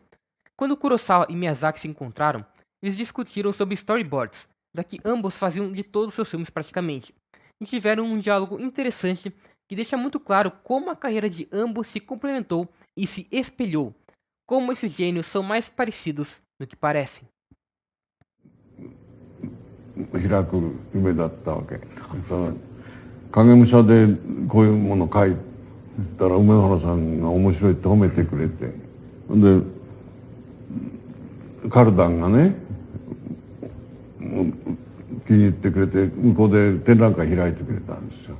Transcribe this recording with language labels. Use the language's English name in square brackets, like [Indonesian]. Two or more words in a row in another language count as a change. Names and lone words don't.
[Portuguese] Quando Kurosawa e Miyazaki se encontraram, eles discutiram sobre storyboards, já que ambos faziam de todos os seus filmes praticamente, e tiveram um diálogo interessante que deixa muito claro como a carreira de ambos se complementou e se espelhou, como esses gênios são mais parecidos do que parecem. [Japanese] 開く夢だったわけ。その影武者でこういうもの書いたら梅原さんが面白いって褒めてくれて、でカルダンがね気に入ってくれて向こうで展覧会開いてくれたんですよ。